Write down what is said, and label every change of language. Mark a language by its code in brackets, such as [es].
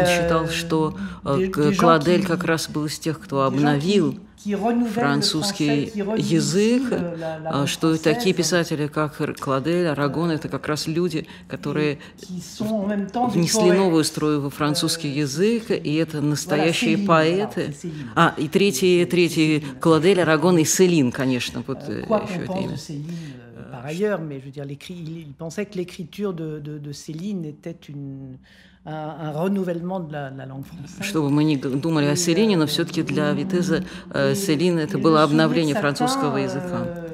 [ru] он считал, что Клодель как раз был из тех, кто обновил французский язык, что такие писатели, как Клодель, Арагон, это как раз люди, которые внесли новую струю во французский язык, и это настоящие поэты. И третий Клодель, Арагон и Селин, конечно, вот еще это имя. [fr] Par ailleurs, mais je veux dire, il pensait que l'écriture de Céline était un renouvellement de la langue française. [ru] Что бы мы ни думали о Селине, но все-таки для Витеза Селин это было обновление французского языка.